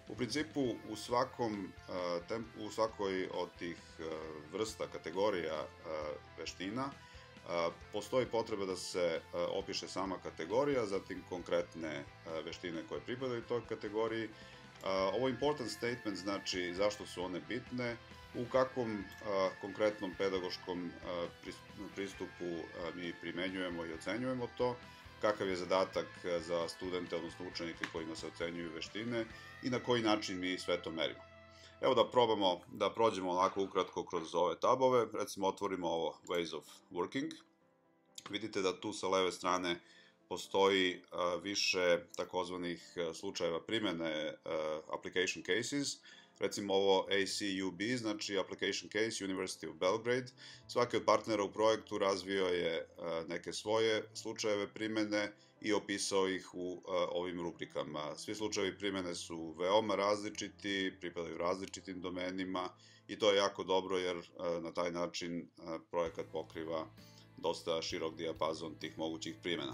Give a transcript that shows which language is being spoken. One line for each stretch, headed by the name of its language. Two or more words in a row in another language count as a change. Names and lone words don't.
Serbian: U principu, u svakoj od tih vrsta, kategorija veština, postoji potreba da se opiše sama kategorija, zatim konkretne veštine koje pripadaju toj kategoriji. Ovo
English: important statement
Serbian: znači zašto su one bitne, u kakvom konkretnom pedagoškom pristupu mi primenjujemo i ocenjujemo to, kakav je zadatak za studente, odnosno učenike kojima se ocenjuju veštine i na koji način mi sve to merimo. Evo da probamo da prođemo onako ukratko kroz ove tabove. Recimo otvorimo ovo Ways of Working. Vidite da tu sa leve strane postoji više takozvanih slučajeva primene
English: application cases.
Serbian: Recimo ovo ACUB, znači
English: Application Case University of Belgrade.
Serbian: Svaki od partnera u projektu razvio je neke svoje slučajeve primene i opisao ih u ovim rubrikama. Svi slučajevi primene su veoma različiti, pripadaju različitim domenima i to je jako dobro jer na taj način projekat pokriva dosta širok dijapazon tih mogućih primjena.